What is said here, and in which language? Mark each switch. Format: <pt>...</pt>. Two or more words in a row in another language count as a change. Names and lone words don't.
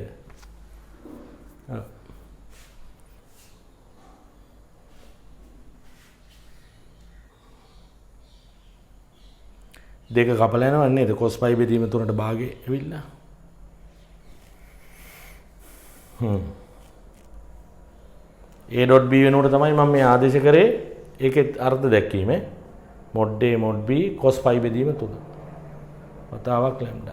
<si>ඔව්. දෙක කපලා යනවා නේද?</si> <en>cos pi</en> <si>බෙදීම 3ට භාගේ ඇවිල්ලා. a.b වෙනකොට තමයි මම මේ ආදේශ කරේ ඒකේ අර්ථ දැක්වීම</si> <en>mod a mod b cos pi</en> <si>බෙදීම 3 වතාවක් lambda.</si>